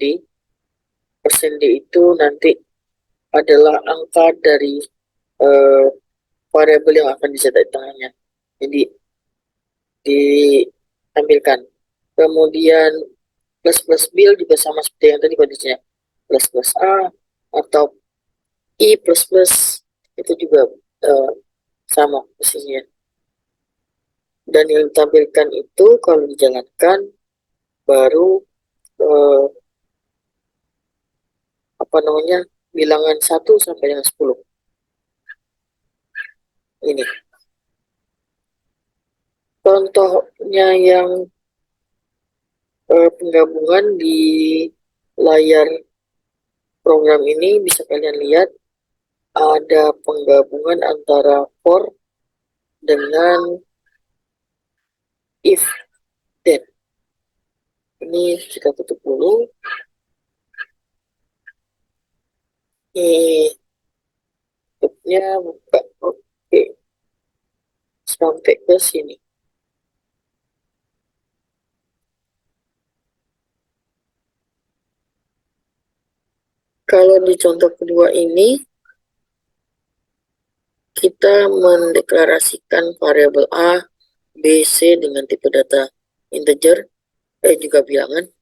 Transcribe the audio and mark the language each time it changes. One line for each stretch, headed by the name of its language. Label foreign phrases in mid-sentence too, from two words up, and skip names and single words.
Indonesian: %d itu nanti adalah angka dari uh, variabel yang akan dicetak di tengahnya. Jadi ditampilkan. Kemudian plus plus bil juga sama seperti yang tadi kondisinya, plus plus a atau i plus plus, itu juga sama posisinya. Dan yang ditampilkan itu kalau dijalankan baru eh, apa namanya, bilangan 1 sampai dengan 10 ini. Contohnya yang penggabungan di layar program ini bisa kalian lihat ada penggabungan antara for dengan
English: if then.
Indonesian: Ini kita tutup dulu. Ini tutupnya buka. Oke, sampai ke sini. Kalau di contoh kedua ini, kita mendeklarasikan variabel A, B, C dengan tipe data integer, juga bilangan.